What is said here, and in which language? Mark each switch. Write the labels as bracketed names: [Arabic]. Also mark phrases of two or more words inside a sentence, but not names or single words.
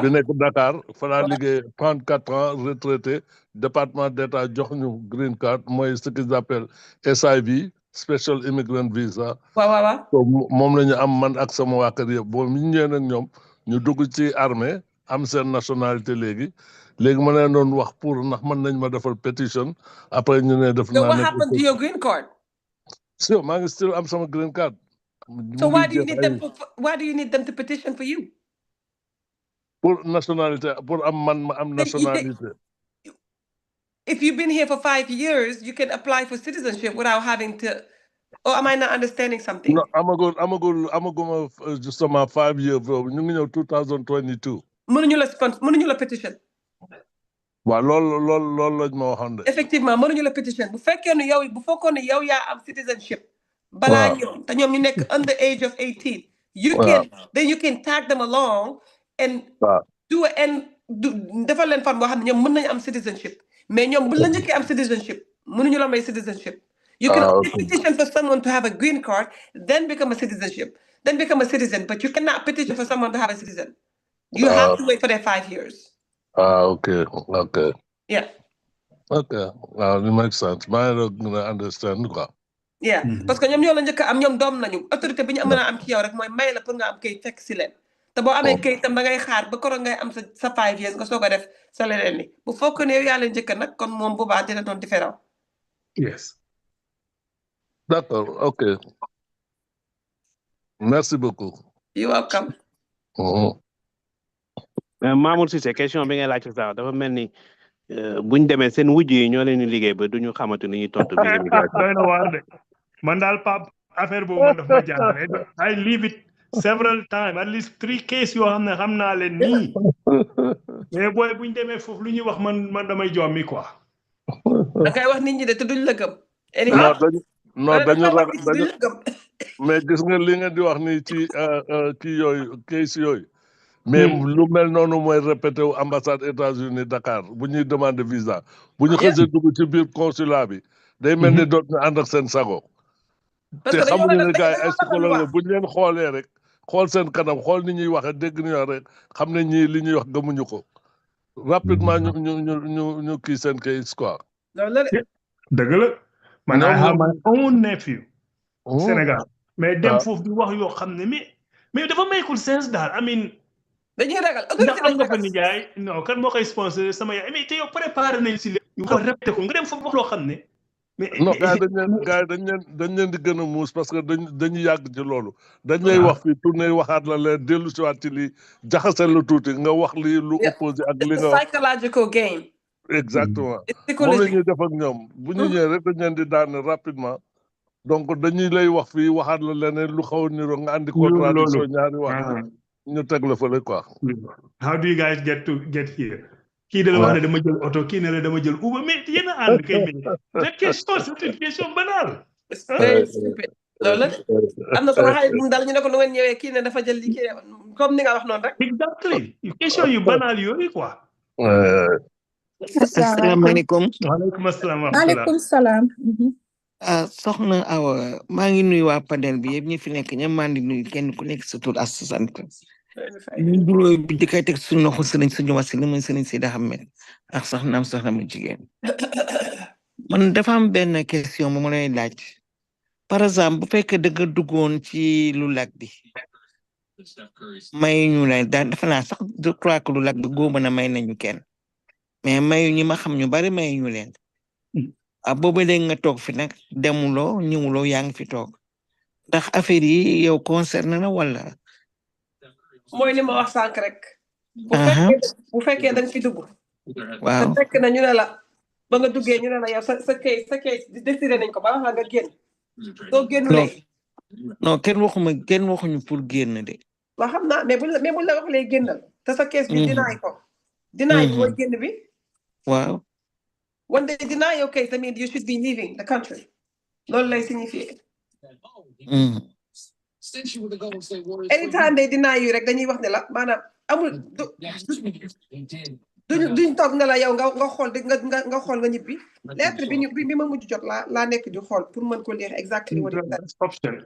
[Wolof] bi nekk Dakar fa laa liggéey 34 [French] ans retraité département d'état [Wolof] jox ñu [English] green card [Wolof] mooy [French] ce qu'ils appellent [Wolof] SIV [English] special immigrant visa. [Wolof] waaw. moom la ñu am man ak sama waa kër yëpp boobu ñu ñëwee nag ñoom ñu dugg ci armée am seen nationalité léegi ma leen doon wax pour ndax mën nañ ma defal pétition après ñu ne def naa. [English] so what happened to your green card? [Wolof] So maa ngi still am sama green card. [English] So why do you need them to petition for you? [French] Pour nationalité, [Wolof] pour am man ma am nationalité. [English] If you've been here for 5 years, you can apply for citizenship without having to. Or am I not understanding something? [Wolof] No, amaguma justement 5 years boobu ñu ngi ñëw 2022. mënuñu la petition. waaw loolu lañ ma waxoon de. effectivement mënuñu la pétition bu fekkee ne yow yaa am citizenship. balaa ñoom te ñoom ñu nekk [English] under age of 18. you can tag them along [Wolof] and defal leen fan boo xam ne ñoom mën nañu am citizenship mais ñoom bu la njëkkee am citizenship mënuñu la may citizenship [English] You can only okay. petition for someone to have a green card, then become a citizenship, then become a citizen. But you cannot petition for someone to have a citizen. You have to wait for their 5 years. Okay, okay. Yeah. Okay, it makes sense. I don't understand. Yeah, [Wolof] parce que ñoom ñoo la njëkk am ñoom doom nañu autorité bi ñu mën a am ci yow rek mooy may la pour nga am kayit fekk si leen te boo amee kayit tam da ngay xaar ba koro ngay am sa 5 years nga soog a def sa leneen ni bu fokk ne yow yaa leen njëkk nag kon moom boobaa dina doon différent. [English] Yes. [French] D'accord, ok. Merci beaucoup. [English] You're welcome. [Wolof] Mamour Cissé question bi ngay laajte sax dafa mel ni buñ demee seen wujj yi ñoo leen di liggéey ba duñu xamante ni ñuy tontu bi immigration. doy na waar de man daal Pape affaire boobu man daf ma jaaxal [English] I leave it several times at least 3 cases [Wolof] yoo xam ne xam naa leen nii mais booy buñ demee foofu lu ñuy wax man damay jommi quoi. da ngay wax nit ñi de te duñ la gëm. non dañu mais gis nga li nga di wax ni ci kii yooyu case yooyu. mais lu mel noonu mooy répété wu ambassade États-Unis Dakar bu ñuy demander visa bu ñu xësee dugg ci biir consulat bi day mel ni doot ñu ànd ak seen sago te xamuñu ne gars yi ay psychologue bu ñu leen xoolee rek xool seen kanam xool ni ñuy waxe dégg ñu wax rek xam ne ñii li ñuy wax gëmuñu ko rapidement ñu kii seen case quoi. dëgg la man [English] I have my own nephew [Wolof] Sénégal mais dem foofu di wax yoo xam ne mais dafa maykul sens daal [English] I mean [Wolof] dañuy ragal ndax am nga fa nijaay non kan moo koy sponsor sama yaay mais te yow préparé nañ si lépp ñu ko répété ko nga dem foofu wax loo xam ne mais non gars yi dañ leen di gën a muus parce que dañu yàgg ci loolu dañ lay wax fii tourné waxaat la leen dellu si waat ci lii jaxasal lu tuuti nga wax lii lu opposé ak li nga wax [English] psychological game [Wolof] exactement moom la ñuy def ak ñoom bu ñu ñëwee rek dañ leen di daane rapidement donc dañuy lay wax fii waxaat la leneen lu xaw a niroo nga andi contradiction ñaari wax ñu teg la fële quoi. [English] How do you guys get here? [Wolof] kii de la wax ne dama jël oto kii ne la dama jël Uber mais yéen a ànd kay mais [French] question c'est une question banale. [Wolof] loolu la am na sama xarit mu daal ñu ne ko nu ngeen ñëwee kii ne dafa jël li kii comme ni nga wax noonu rek. exactly question yu banal yooyu quoi. asalaamaaleykum. waaleykum asalaam. waaleykum salaam. soxna Awa maa ngi nuyu waa panel bi yëpp ñi fi nekk ñoom maa ngi nuyu kenn ku nekk sa tur ak sa sant. ñu duróo bi di koy teg suñu loxo sëriñ suñu wasila muy sëriñ Sidi Ahmed ak soxnaam soxna mu jigéen. man dafa am benn question bu ma lay laaj. [French] par exemple [Wolof] bu fekkee da nga duggoon ci lu lag bi. may ñu lay daan dafa naa sax [French] je crois que [Wolof] lu lag bi góob na may nañu kenn. mais mayu ñi ma xam ñu bari may ñu leen. boobu léegi nga toog fi nag demuloo ñëwuloo yaa ngi fi toog ndax affaire yi yow concerne na wala. mooy li ma wax sànq rek. bu fekkee da nga fi dugg. waaw te fekk na ñu ne la ba nga duggee ñu ne la yow sa case décidé nañ ko ba wax nga génn. soo génnulee. non kenn waxuñu pour génn de. waaw xam naa mais buñ la wax lay génnal te sa case bi dinaay ko. dinaay bi mooy génn bi. waaw. [English] When they deny your case, that means you should be leaving the country. [Wolof] Loolu lay signifier. [English] Anytime they deny you [Wolof] rek dañuy wax ne la maanaam amul duñ toog ne la yow nga xool nga xool nga ñibbi lettre bi ma mujj jot laa nekk di xool pour mën ko lire [English] exactly what it says.